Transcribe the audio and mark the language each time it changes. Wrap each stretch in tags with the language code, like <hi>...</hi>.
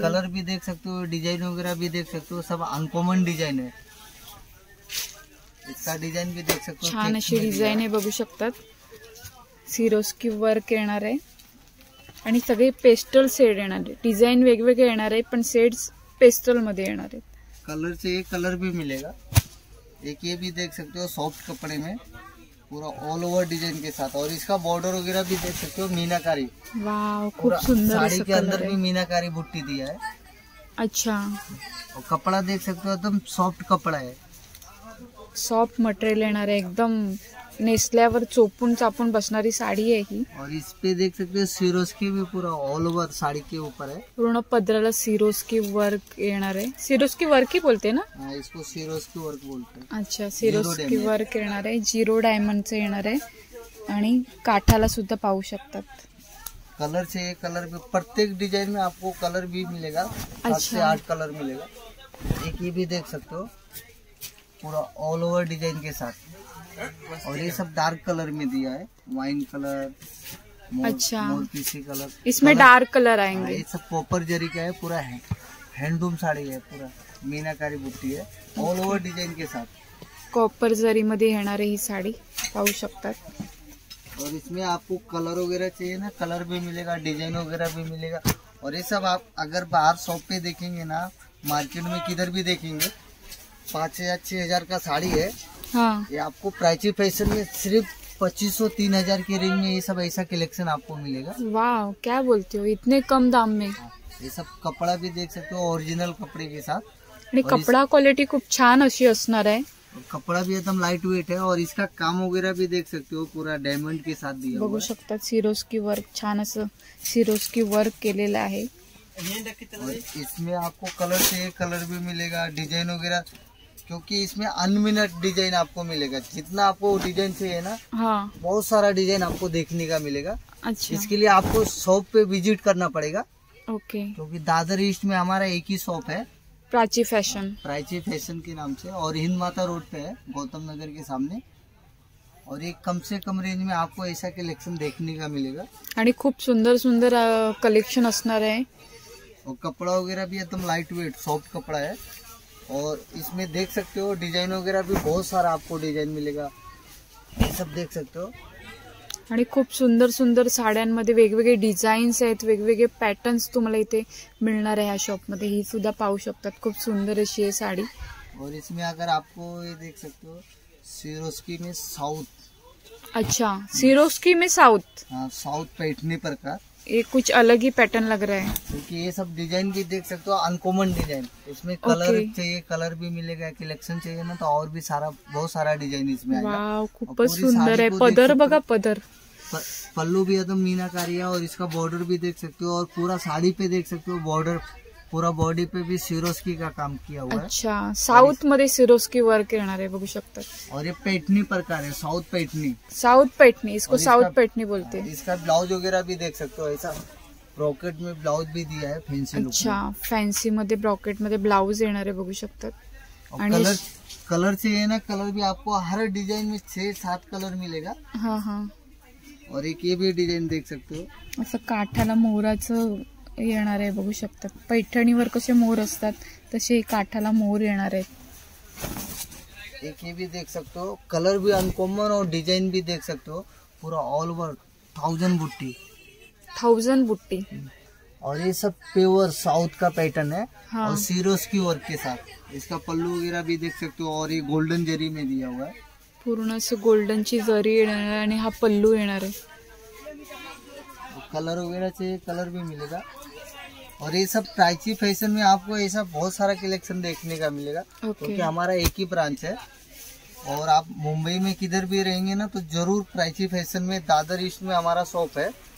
<hi>Colour भी देख सकते हो, डिजाइन वगैरह भी देख सकते हो. सब अनकॉमन डिजाइन है. इसका डिजाइन भी देख सकते हो.</hi> <mr>छान अशी डिझाईन आहे, बघू शकतात. सिरोस्की वर्क येणार आहे आणि सगळे पेस्टल शेड येणार आहे. डिझाईन वेगवेगळे येणार आहे पण शेड्स पेस्टल मध्ये येणार आहेत.</mr> <hi>कलर से एक कलर भी मिलेगा. एक ये भी देख सकते हो सॉफ्ट कपड़े में पूरा ऑल ओवर डिजाइन के साथ. और इसका बॉर्डर वगैरह भी देख सकते हो मीनाकारी.</hi> <mr>वाव, खूप सुंदर.</mr> <hi>साड़ी के अंदर भी मीनाकारी बुट्टी दिया है. अच्छा, और कपड़ा देख सकते हो एकदम सॉफ्ट कपड़ा है.</hi> <mr>सॉफ्ट मटेरियल येणार आहे. एकदम नेसल्यावर चोपून चापून बसणारी साडी आहे ही.</mr> <hi>और इस पे देख सकते हो सिरोस्की भी पूरा ऑल ओवर साड़ी के ऊपर है.</hi> <mr>पूर्ण पदराला सिरोस्की वर्क येणार आहे.</mr> <hi>सिरोस्की वर्क ही बोलते ना? हाँ, इसको सिरोस्की वर्क बोलते हैं.</hi> <mr>अच्छा, सिरोस्की वर्क येणार आहे. 0 डायमंडचं येणार आहे आणि काठाला सुद्धा पाहू शकतात.</mr> <hi>कलर से एक कलर भी. प्रत्येक डिजाइन में आपको कलर भी मिलेगा. 7 से 8 कलर मिलेगा. एक ये भी देख सकते हो पूरा ऑल ओवर डिजाइन के साथ. और ये सब डार्क कलर में दिया है. वाइन कलर, अच्छा, मोरपीसी कलर. इसमें डार्क कलर आएंगे. ये सब कॉपर जरी का है. पूरा हैंडलूम साड़ी है. पूरा मीनाकारी बुट्टी है ऑल ओवर डिजाइन के साथ. कॉपर जरी मध्ये येणार आहे ही साडी, पाहू शकतात. और इसमें आपको कलर वगैरह चाहिए ना, कलर भी मिलेगा, डिजाइन वगैरह भी मिलेगा. और ये सब आप अगर बाहर शॉप पे देखेंगे ना, मार्केट में किधर भी देखेंगे 5000-6000 का साड़ी है. हाँ, ये आपको प्राची फैशन में सिर्फ 2500-3000 के रेंज में ये सब ऐसा कलेक्शन आपको मिलेगा. वाह, क्या बोलते हो, इतने कम दाम में. ये सब कपड़ा भी देख सकते हो ओरिजिनल कपड़े के साथ.</hi> <mr>आणि कपडा क्वालिटी खूप छान अशी असणार आहे.</mr> <hi>कपड़ा भी एकदम लाइट वेट है. और इसका काम वगैरह भी देख सकते हो पूरा डायमंड के साथ दिया.</hi> <mr>बघू शकतात सिरोस्की वर्क. छान असं सिरोस्की वर्क केलेलं आहे.</mr> <hi>और इसमें आपको कलर चाहिए कलर भी मिलेगा, डिजाइन वगैरह, क्योंकि इसमें अनलिमिटेड डिजाइन आपको मिलेगा। जितना आपको डिजाइन चाहिए ना, हाँ। बहुत सारा डिजाइन आपको देखने का मिलेगा। अच्छा। इसके लिए आपको शॉप पे विजिट करना पड़ेगा, ओके। क्योंकि दादर ईस्ट में हमारा एक ही शॉप है, प्राची फॅशन। प्राची फैशन के नाम से, और हिंद माता रोड पे है, गौतम नगर के सामने। और एक कम से कम रेंज में आपको ऐसा कलेक्शन देखने का मिलेगा</hi> <mr>आणि खूप सुंदर सुंदर कलेक्शन असणार आहे।</mr> <hi>और कपड़ा वगैरह भी एकदम लाइट वेट सॉफ्ट कपड़ा है। और इसमें देख सकते हो डिजाइन वगैरह भी बहुत सारा आपको डिजाइन मिलेगा, ये सब देख सकते हो।</hi> <mr>आणि खूप सुंदर सुंदर साड्यांमध्ये वेगवेगळे डिझाईन्स आहेत, वेगवेगळे पॅटर्न्स तुम्हाला इथे मिळणार आहे ह्या शॉपमध्ये। ही सुद्धा पाहू शकतात, खूप सुंदर अशी आहे साडी।</mr> <hi>और इसमें अगर आपको ये देख सकते हो सिरोस्की में साउथ। अच्छा, सिरोस्की में साउथ। हाँ, साउथ पैठनी प्रकार, ये कुछ अलग ही पैटर्न लग रहा है, क्योंकि ये सब डिजाइन भी देख सकते हो अनकॉमन डिजाइन। इसमें कलर ओके। चाहिए कलर भी मिलेगा, कलेक्शन चाहिए ना तो और भी सारा बहुत सारा डिजाइन इसमें आएगा।</hi> <mr>वाव, खूपच</mr> <hi>पूरी</hi> <mr>सुंदर</mr> <hi>साड़ी</hi> <mr>आहे।</mr> <hi>को देख</hi> <mr>पदर</mr> <hi>सकते हो।</hi> <mr>बघा, पदर।</mr> <hi>पल्लू भी एकदम मीनाकारी है, और इसका बॉर्डर भी देख सकते हो। और पूरा साड़ी पे देख सकते हो बॉर्डर, पूरा बॉडी पे भी सिरोस्की का काम किया हुआ है।</hi> <mr>अच्छा, साऊथ मध्ये सिरोस्की वर्क येणार आहे, बघू शकतात।</mr> <hi>और ये पैठनी प्रकार है, साउथ पैठनी। साउथ पैठनी, इसको और इसका- साउथ पैठनी बोलते हैं। इसका ब्लाउज वगैरह भी देख सकते हो, ऐसा ब्रॉकेट में ब्लाउज भी दिया है फैंसी लुक</hi> <mr>अच्छा, फॅन्सी मध्ये ब्रॉकेट मध्ये ब्लाउज येणार आहे, बघू शकतात।</mr> <hi>में।</hi> <mr>आणि</mr> <hi>कलर कलर चाहिए ना, कलर भी आपको हर डिजाइन में 6-7 कलर मिलेगा। हा हा, और एक ये भी डिजाइन देख सकते हो,</hi> <mr>असं काठाला मोराचं येणार आहे, बघू शकतात। पैठणीवर कसे मोर असतात तसे काठाला मोर येणार आहेत।</mr> <hi>एक ये भी देख सकते हो, कलर भी अनकॉमन और डिजाइन भी देख सकते हो, पूरा ऑल ओवर 1000 बुट्टी। 1000 बुट्टी। और ये सब प्योर साउथ का पैटर्न है, हाँ। और सीरोस की वर्क के साथ। इसका पल्लू वगैरह भी देख सकते हो, और ये गोल्डन जरी में दिया हुआ है।</hi> <mr>पूर्ण असं गोल्डनची जरी येणार आहे आणि हा पल्लू येणार आहे।</mr> <hi>कलर वगैरह चाहिए कलर भी मिलेगा। और ये सब प्राची फैशन में आपको ऐसा बहुत सारा कलेक्शन देखने का मिलेगा, ओके। क्योंकि हमारा एक ही ब्रांच है। और आप मुंबई में किधर भी रहेंगे ना तो जरूर प्राची फैशन में दादर ईस्ट में हमारा शॉप है।</hi>